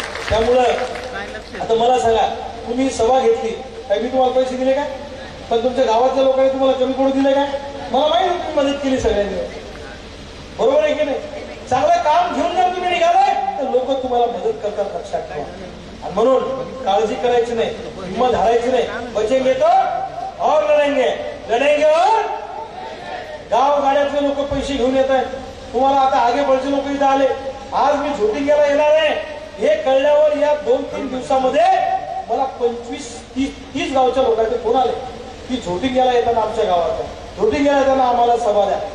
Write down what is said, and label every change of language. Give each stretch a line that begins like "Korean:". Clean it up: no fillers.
Marathi: त्यामुळं आता मला सांगा, तुम्ही सभा घेतली काय मी तुम्हाला पैसे दिले काय? पण तुमच्या गावातल्या लोकांनी तुम्हाला कमी पडू दिले काय? मला माहिती तुम्ही मदत केली सगळ्यांनी, बरोबर आहे की नाही? चांगलं काम घेऊन जर तुम्ही निघालाय तर लोक तुम्हाला मदत करतात, लक्षात ठेवा. आणि म्हणून काळजी करायची नाही, हिंमत हारायची नाही.
Hindi: बचेंगे तो और लढेंगे, लढेंगे और.
Marathi: गाव गाड्यातले लोक पैसे घेऊन येत आहेत. तुम्हाला आता आगे बळचे लोक इथं आले. आज मी झोटिंग्याला येणार आहे हे कळल्यावर या 2-3 दिवसामध्ये मला 25-30 गावच्या लोकांचे फोन आले की झोटिंग्याला येताना आमच्या गावात आहे, झोटिंग्याला येताना आम्हाला सभा द्या.